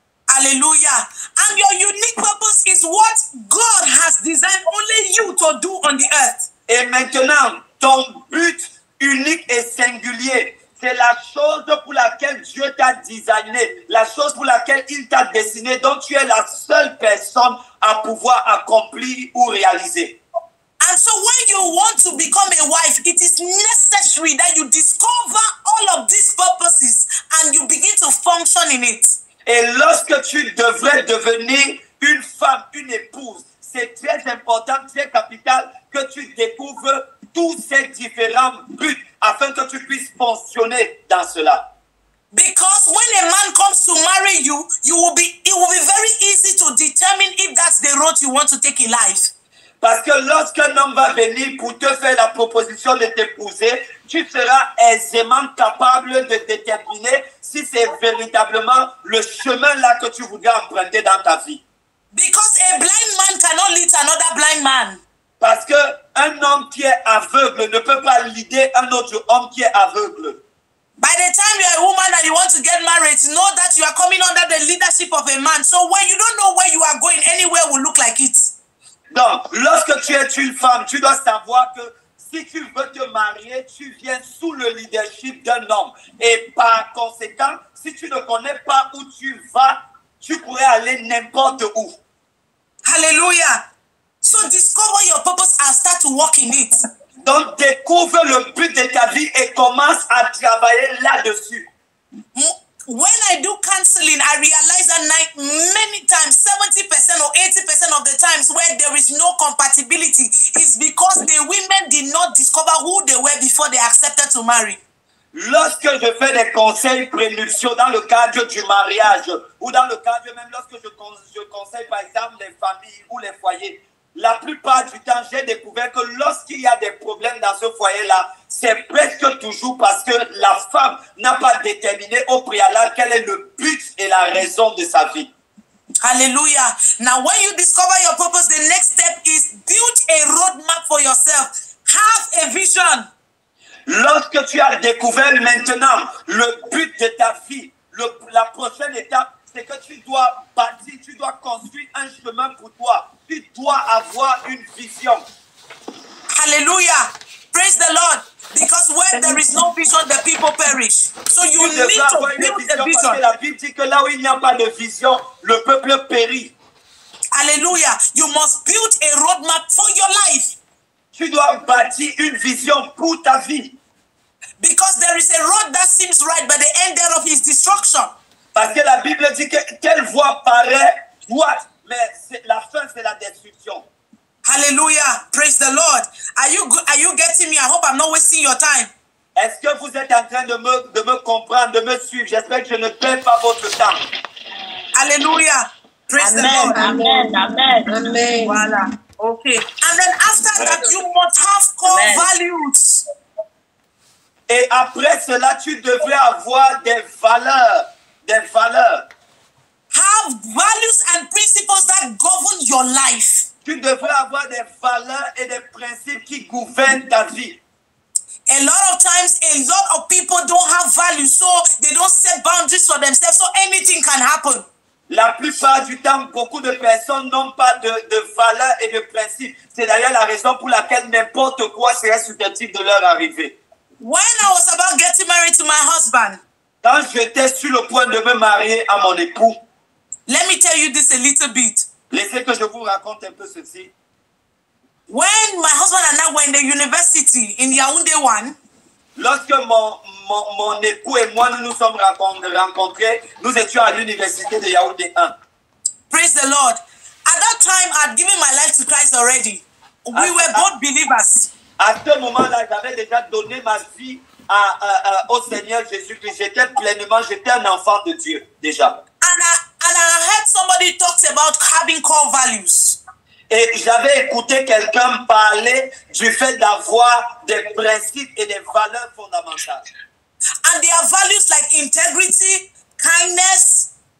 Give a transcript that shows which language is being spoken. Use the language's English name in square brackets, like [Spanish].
[English] Hallelujah. And your unique purpose is what God has designed only you to do on the earth. [French] Et maintenant, ton but unique et singulier, c'est la chose pour laquelle Dieu t'a designé, la chose pour laquelle il t'a destiné, dont tu es la seule personne à pouvoir accomplir ou réaliser. [English] And so when you want to become a wife, it is necessary that you discover all of these purposes and you begin to function in it. [French] Et lorsque tu devrais devenir une femme, une épouse, c'est très important, très capital que tu découvres tous ces différents buts afin que tu puisses fonctionner dans cela. [English] Because when a man comes to marry you, it will be very easy to determine if that's the road you want to take in life. [French] Parce que lorsqu'un homme va venir pour te faire la proposition de t'épouser, tu seras aisément capable de déterminer si c'est véritablement le chemin là que tu voudrais emprunter dans ta vie. [English] Because a blind man cannot lead another blind man. [French] Parce qu'un homme qui est aveugle ne peut pas leader un autre homme qui est aveugle. [English] By the time you are a woman and you want to get married, know that you are coming under the leadership of a man. So when you don't know where you are going, anywhere will look like it. [French] Donc, lorsque tu es une femme, tu dois savoir que si tu veux te marier, tu viens sous le leadership d'un homme. Et par conséquent, si tu ne connais pas où tu vas, tu pourrais aller n'importe où. [English] Hallelujah. So discover your purpose and start to work in it. [French] Donc, découvre le but de ta vie et commence à travailler là-dessus. [English] When I do counseling, I realize that many times, 70% or 80% of the times where there is no compatibility is because the women did not discover who they were before they accepted to marry. [French] Lorsque je fais des conseils prénuptiaux dans le cadre du mariage ou dans le cadre même lorsque je conseille par exemple les familles ou les foyers, la plupart du temps, j'ai découvert que lorsqu'il y a des problèmes dans ce foyer-là, c'est presque toujours parce que la femme n'a pas déterminé au préalable quel est le but et la raison de sa vie. [English] Hallelujah. Now, when you discover your purpose, the next step is build a roadmap for yourself. Have a vision. [French] Lorsque tu as découvert maintenant le but de ta vie, la prochaine étape, c'est que tu dois bâtir, tu dois construire un chemin pour toi. Tu dois avoir une vision. [English] Hallelujah. Praise the Lord. Because where there is no vision, the people perish. So you need to build a vision. [French] Parce que la Bible dit que là où il n'y a pas de vision, le peuple périt. [English] Hallelujah. You must build a roadmap for your life. [French] Tu dois bâtir une vision pour ta vie. [English] Because there is a road that seems right, but the end thereof is destruction. [French] Parce que la Bible dit que telle voie paraît droite, mais la fin c'est la destruction. [English] Hallelujah. Praise the Lord. Are you getting me? I hope I'm not wasting your time. [French] Est-ce que vous êtes en train de me comprendre, de me suivre? J'espère que je ne perds pas votre temps. [English] Hallelujah. Praise the Lord. Amen. Amen. Amen. Voilà. Okay. And then after that, you must have core values. [French] Et après cela, tu devrais avoir des valeurs. Des valeurs. [English] Have values and principles that govern your life. [French] Tu devrais avoir des valeurs et des principes qui gouvernent ta vie. [English] A lot of times, a lot of people don't have value, so they don't set boundaries for themselves, so anything can happen. [French] La plupart du temps, beaucoup de personnes n'ont pas de valeurs et de principes. C'est d'ailleurs la raison pour laquelle n'importe quoi serait susceptible de leur arriver. [English] When I was about getting married to my husband, [French] Quand j'étais sur le point de me marier à mon époux, [English] let me tell you this a little bit. [French] laissez que je vous raconte un peu ceci. [English] When my husband and I were in the university in Yaoundé 1, [French] Lorsque mon époux et moi nous sommes rencontrés, nous étions à l'université de Yaoundé 1. [English] praise the Lord. At that time, I had given my life to Christ already. We were both believers. [French] À ce moment-là, j'avais déjà donné ma vie au Seigneur Jésus-Christ. J'étais un enfant de Dieu déjà. [English] And I heard somebody talk about having core values. [French] Et j'avais écouté quelqu'un parler du fait d'avoir des principes et des valeurs fondamentales. [English] And there are values like integrity, kindness.